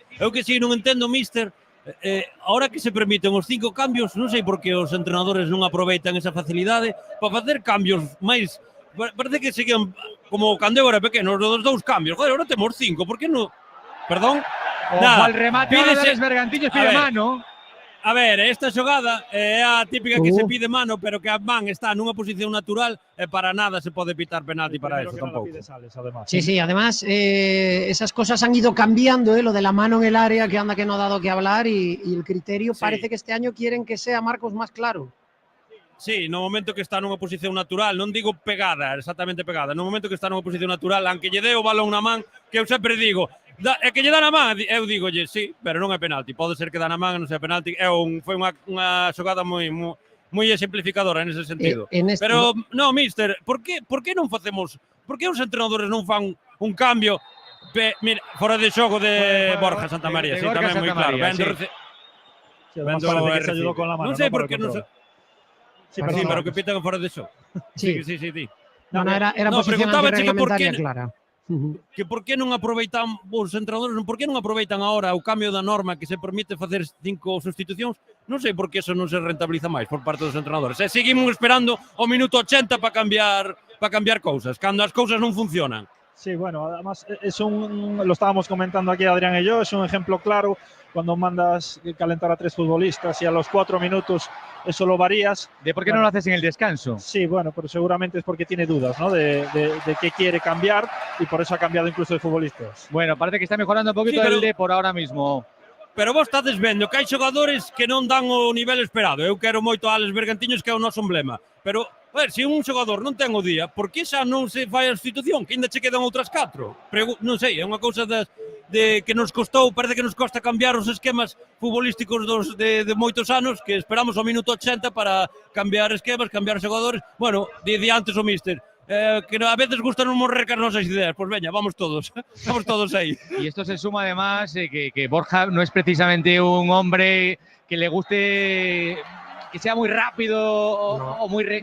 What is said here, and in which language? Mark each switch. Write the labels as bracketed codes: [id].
[gl] Eu que si non entendo, míster, ahora que se permiten os 5 cambios, non sei por que os entrenadores non aproveitan esa facilidade para facer cambios máis. Parece que seguían como cando eu era pequeno, os 2 cambios. Joder, ahora temos 5, por que non? Perdón? [es] Ojo al remate de Alex Bergantiños, pide mano. [gl] A ver, esta xogada é a típica que se pide mano, pero que a man está nunha posición natural e para nada se pode pitar penalti para eso tampouco. [es] Sí, además esas cosas han ido cambiando, lo de la mano en el área, que anda que no ha dado que hablar, y el criterio parece que este año quieren que sea, Marcos, más claro. [gl] Sí, no momento que está nunha posición natural, non digo pegada, exactamente pegada, no momento que está nunha posición natural, aunque lle dé o balón na man, que eu sempre digo, é que lle dá na man, eu digolle, sí, pero non é penalti, pode ser que dá na man e non sea penalti, foi unha xogada moi exemplificadora nese sentido. Pero, non, míster, por que non facemos, por que os entrenadores non fan un cambio, mira, fora de xogo de Borja Santamaría, sí, tamén moi claro, non sei por que non se... Sí, pero que pitan fora de xogo. Sí. [es] No, era posición antirreglamentaria clara. [gl] Que por que non aproveitan os entrenadores, por que non aproveitan agora o cambio da norma que se permite facer 5 sustitucións? Non sei por que eso non se rentabiliza máis por parte dos entrenadores. E seguimos esperando o minuto 80 para cambiar cousas, cando as cousas non funcionan. [es] Sí, bueno, además lo estábamos comentando aquí Adrián y yo, es un ejemplo claro cuando mandas calentar a 3 futbolistas y a los 4 minutos eso lo varías. ¿De por qué no lo haces en el descanso? Sí, bueno, pero seguramente es porque tiene dudas, ¿no? De qué quiere cambiar y por eso ha cambiado incluso de futbolistas. Bueno, parece que está mejorando un poquito el Depor ahora mismo. [gl] Pero vos estades vendo que hai xogadores que non dan o nivel esperado. Eu quero moito a Alex Bergantiños, que é o noso emblema. Pero, a ver, se un xogador non ten o día, por que xa non se fai a sustitución? Que ainda che quedan outras 4? Non sei, é unha cousa de que nos costou, parece que nos costa cambiar os esquemas futbolísticos de moitos anos, que esperamos ao minuto 80 para cambiar esquemas, cambiar xogadores. Bueno, di antes o míster, que a veces gusta non morrer cas nosas ideas. Pues veña, vamos todos aí. [es] Y esto se suma además que Borja no es precisamente un hombre que le guste que sea muy rápido o muy...